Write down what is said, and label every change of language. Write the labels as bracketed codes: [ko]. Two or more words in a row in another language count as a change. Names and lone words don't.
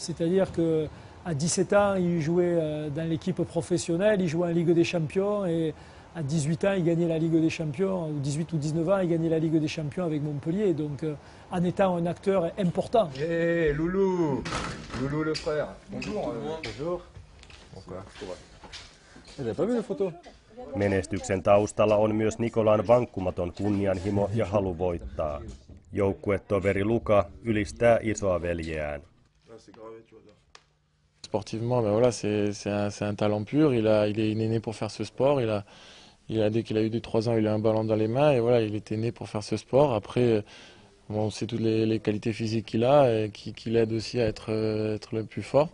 [fr] C'est-à-dire qu'à 17 ans, il jouait dans l'équipe professionnelle, il jouait en Ligue des Champions et à 18 ans, il gagnait la Ligue des Champions, ou 18 ou 19 ans, il gagnait la Ligue des Champions avec Montpellier. Donc en étant un acteur important. Hé, Loulou! Loulou le frère. Bonjour. Bonjour. Bonsoir. Vous n'avez pas vu les photos? [fi] Menestyksen taustalla on myös Nikolan vankkumaton kunnianhimo ja halu voittaa. Joukkuetoveri Luka ylistää isoa veljeään. [fr] Sportivement, ben voilà, c'est un talent pur. Il est né pour faire ce sport. Dès qu'il a eu 2-3 ans, il a un ballon dans les mains et voilà, il était né pour faire ce sport. Après, bon, on sait toutes les qualités physiques qu'il a et qui l'aident aussi à être le plus fort.